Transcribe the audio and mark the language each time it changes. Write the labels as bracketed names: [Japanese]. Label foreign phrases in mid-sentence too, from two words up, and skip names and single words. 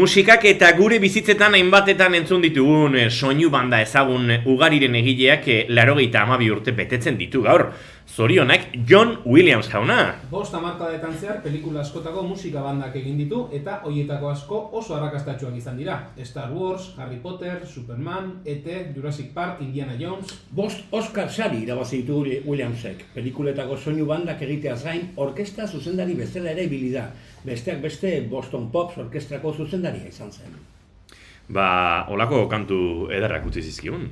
[Basque] musikak eta gure bizitzetan hainbatetan entzun ditugun soinu banda ezagun ugariren egileak 92 urte betetzen ditu gaur. Zorionak John Williams jauna. 5 hamarkadetan zehar pelikula askotako musika bandak egin ditu eta hoietako asko oso arrakastatsuak izan dira. Star Wars, Harry Potter, Superman, E.T., Jurassic Park, Indiana Jones... 5 Oscar sari irabazi ditu Williamsek. Pelikuletako soinu bandak egiteaz gain, orkestra zuzendari bezala ere ibili da. Besteak beste Boston Pops orkestrako zuzendaria izan zen. Ba, holako kantu ederrak utzi zizkigun.